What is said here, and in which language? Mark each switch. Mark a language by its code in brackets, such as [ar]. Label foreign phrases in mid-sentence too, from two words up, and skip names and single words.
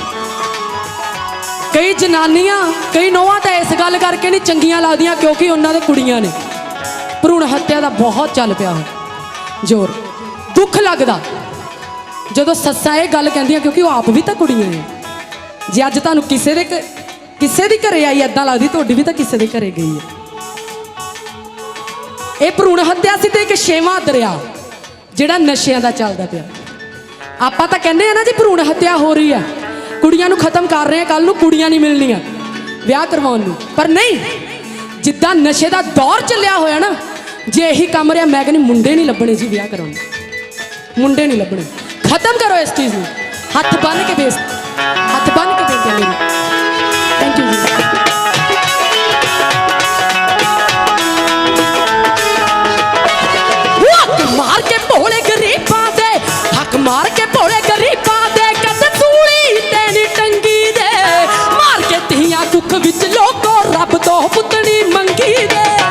[pa] ਕਈ ਜਨਾਨੀਆਂ ਕਈ ਨੌਵਾਂ ਤੋ ਇਸ ਗੱਲ ਕਰਕੇ ਨਹੀਂ ਚੰਗੀਆਂ ਲੱਗਦੀਆਂ ਕਿਉਂਕਿ ਉਨ੍ਹੋਂ ਨੇ ਕੁੜੀਆਂ ਨੇ ਭਰੂਣ ਹੱਤਿਆ ਕਾ ਬਹੁਤ ਚੱਲ ਪਿਆ ਜ਼ੋਰ। ਦੁੱਖ ਲੱਗਦਾ ਜੋ ਸੱਸਾ ਯੇ ਗੱਲ ਕਹਿੰਦੀਆਂ ਕਿਉਂਕਿ ਵੋ ਆਪ ਭੀ ਤੋ ਕੁੜੀਆਂ ਨੇ। ਜੇ ਅੱਜ ਤੁਹਾਨੂੰ ਕਿਸੇ ਦੀ ਘਰੇ ਆਈ ਇੱਦਾਂ ਲੱਗਦੀ ਤੁਹਾਡੀ ਭੀ ਤੋ ਕਿਸੇ ਦੇ ਘਰੇ ਗਈ ਹੈ। ਯੇ ਭਰੂਣ ਹੱਤਿਆ ਸੀ ਤੇ ਏਕ ਛੇਵਾਂ ਦਰਿਆ ਜਿਹੜਾ ਨਸ਼ਿਆਂ ਦਾ ਚੱਲਦਾ ਪਿਆ। ਆਪਾਂ ਤਾਂ ਕਹਿੰਦੇ ਆ ਨਾ ਜੀ ਭਰੂਣ ਹੱਤਿਆ ਹੋ ਰਹੀ ਹੈ, ਕੁੜੀਆਂ ਨੂੰ ਖਤਮ ਕਰ ਰਹੇ ਆ, ਕੱਲ ਨੂੰ ਕੁੜੀਆਂ ਨਹੀਂ ਮਿਲਣੀਆਂ ਵਿਆਹ ਕਰਵਾਉਣ ਨੂੰ। ਪਰ ਨਹੀਂ, ਜਿੱਦਾਂ ਨਸ਼ੇ ਦਾ ਦੌਰ ਚੱਲਿਆ ਹੋਇਆ ਨਾ, ਜੇ ਇਹੀ ਕੰਮ ਰਿਹਾ ਮੈਂ ਕਹਿੰਦੀ ਮੁੰਡੇ ਨਹੀਂ ਲੱਭਣੇ ਜੀ ਵਿਆਹ ਕਰਾਉਣ, ਮੁੰਡੇ ਨਹੀਂ ਲੱਭਣੇ। ਖਤਮ ਕਰੋ ਇਸ ਚੀਜ਼ ਨੂੰ, ਹੱਥ ਬੰਨ ਕੇ ਬੇਸ ਹੱਥ ਬੰਨ ਕੇ ਬੇਨਤੀ ਮੇਰੀ। [en] thank you ਜੀ। [pa] ਮਾਰ ਕੇ ਭੋਲੇ ਗਰੀਬਾਂ ਦੇ ਹੱਕ ਮਾਰ ਕੇ ਭੋਲੇ ਗਰੀਬਾਂ ਦੇ ਕਦ ਸੂਲੀ ਤੇਨੀ ਟੰਗੀ ਦੇ ਮਾਰ ਕੇ ਤੀਆਂ ਦੁੱਖ ਵਿਚ ਲੋਗੋਂ ਰੱਬ ਤੋ ਪੁਤਲੀ ਮੰਗੀ ਦੇ।